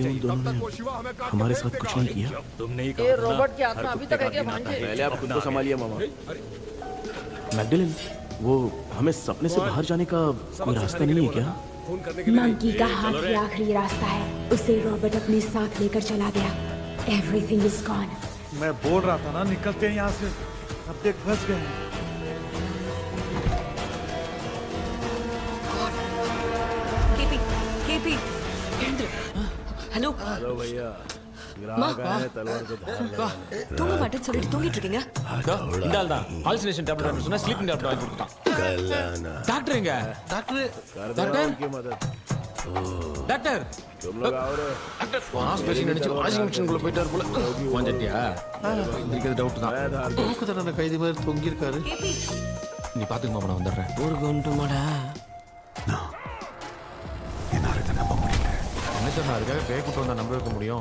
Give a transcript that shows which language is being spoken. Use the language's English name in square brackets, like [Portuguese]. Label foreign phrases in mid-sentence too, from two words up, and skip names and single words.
[Hindi] इसलिए उन दोनों ने हमारे साथ कुछ नहीं किया। तुमने ही कहा रॉबर्ट की आत्मा अभी तक है क्या भांजे? पहले आप खुद को संभालिए मामा। मैगडलेन, वो हमें सपने से बाहर जाने का कोई रास्ता नहीं है क्या? मंकी का हाथ ही आखिरी रास्ता है, उसे रॉबर्ट अपने साथ लेकर चला गया। [English] Everything is gone. [Hindi] मैं बोल रहा था ना निकलते हैं यहाँ से, अब तक फंस गए हैं। केपी हेलो हेलो भैया, माँ तलवार को धार लगाने। [Tamil] தூங்க மாட்டேன்னு சொல்லிட்டு தூங்கிட்டு இருக்கீங்க. இந்தால் தான் [English] hallucination tablet [Tamil] சொன்னா [English] sleeping tablet [Tamil] வாங்கி கொடுத்தான். டாக்டர் எங்க? டாக்டர் [Hindi] की मदद। [Tamil] டாக்டர் [Hindi] तुम लोग आओ रे। [Tamil] டாக்டர் பாஸ் பேஷண்ட் அடிச்சு [English] washing machine [Tamil] குள்ள போயிட்டார் போல. வாஞ்சிட்டியா? இதுக்கு டவுட் தான். தூக்குதடன கைதி மாதிரி தொங்கி இருக்காரு. நீ பாத்துக்க மாமா, நான் வந்துடுறேன். ஊருக்கு வந்துட்டுமாடா? என்ன சார், நான் அதுக்காக பேய் கூட்டம் வந்தா நம்ப வைக்க முடியும்?